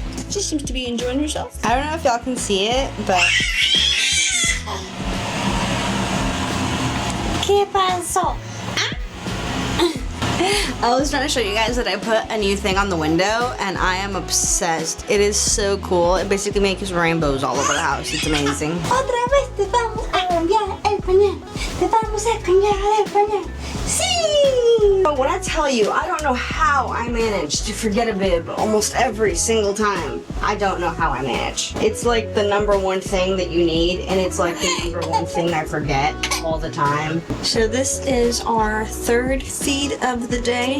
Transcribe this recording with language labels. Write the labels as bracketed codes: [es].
[en] She seems to be enjoying herself. I don't know if y'all can see it, but... [es] ¿Qué pasó? [en] I was trying to show you guys that I put a new thing on the window, and I am obsessed. It is so cool. It basically makes rainbows all over the house. It's amazing. [es] Otra vez te vamos a cambiar el pañal. Te vamos a cambiar el pañal. Sí. [en] But when I tell you, I don't know how I manage to forget a bib almost every single time. I don't know how I manage. It's like the number one thing that you need, and it's like the number one thing I forget all the time. So this is our third feed of the day.